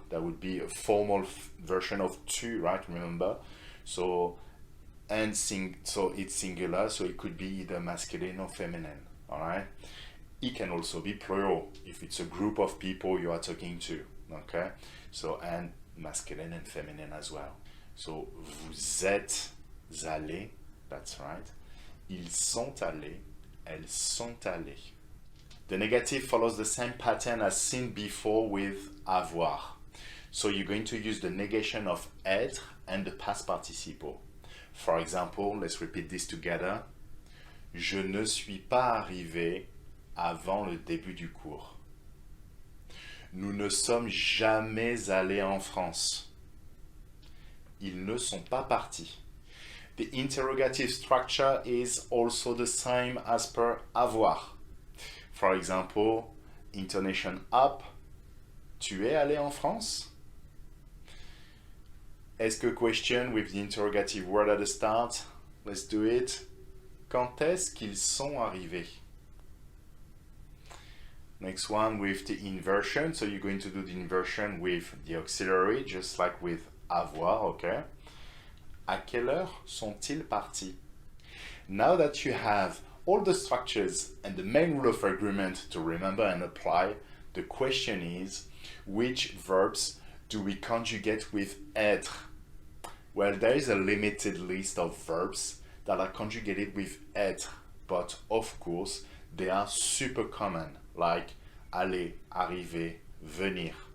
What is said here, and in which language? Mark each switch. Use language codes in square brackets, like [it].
[en] That would be a formal version of tu, right? Remember? So, so it's singular. So it could be either masculine or feminine. All right? It can also be plural if it's a group of people you are talking to. Okay? So, and masculine and feminine as well. So, [fr] vous êtes allés, [en] that's right. [fr] Ils sont allés, elles sont allées. [en] The negative follows the same pattern as seen before with avoir. So, you're going to use the negation of être and the past participle. For example, let's repeat this together. [fr] Je ne suis pas arrivé avant le début du cours. Nous ne sommes jamais allés en France. Ils ne sont pas partis. [en] The interrogative structure is also the same as per avoir. For example, intonation up. [fr] Tu es allé en France? [en] Ask a question with the interrogative word at the start. Let's do it. [fr] Quand est-ce qu'ils sont arrivés? [en] Next one with the inversion. So you're going to do the inversion with the auxiliary, just like with avoir, okay? [fr] À quelle heure sont-ils partis? [en] Now that you have all the structures and the main rule of agreement to remember and apply, the question is, Which verbs do we conjugate with être? Well, there is a limited list of verbs that are conjugated with être, but of course, they are super common, like aller, arriver, venir.